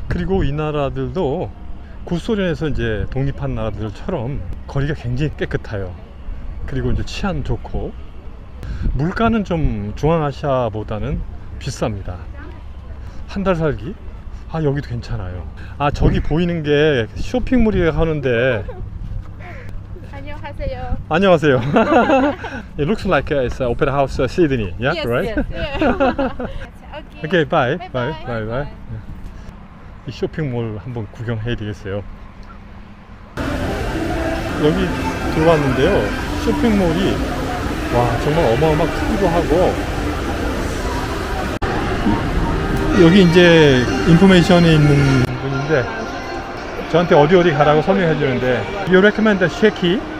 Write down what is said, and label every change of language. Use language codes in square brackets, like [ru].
[ko] 그리고 이 나라들도 구소련에서 이제 독립한 나라들처럼 거리가 굉장히 깨끗해요. 그리고 이제 치안 좋고 물가는 좀 중앙아시아보다는 비쌉니다. 한 달 살기? 여기도 괜찮아요. 저기 보이는 게 쇼핑몰이라고 하는데 안녕하세요. 안녕하세요. [en] It looks like it's Opera House Sydney. Yeah, Yes, right? yes. Okay, bye. Bye, Bye. bye. Bye. Bye. [ko] 이 쇼핑몰 한번 구경해야 되겠어요. 여기 들어왔는데요. 쇼핑몰이 와 정말 어마어마 크기도 하고 여기 이제 인포메이션이 있는 분인데 저한테 어디 가라고 설명해 주는데 [en] You recommend Sheki?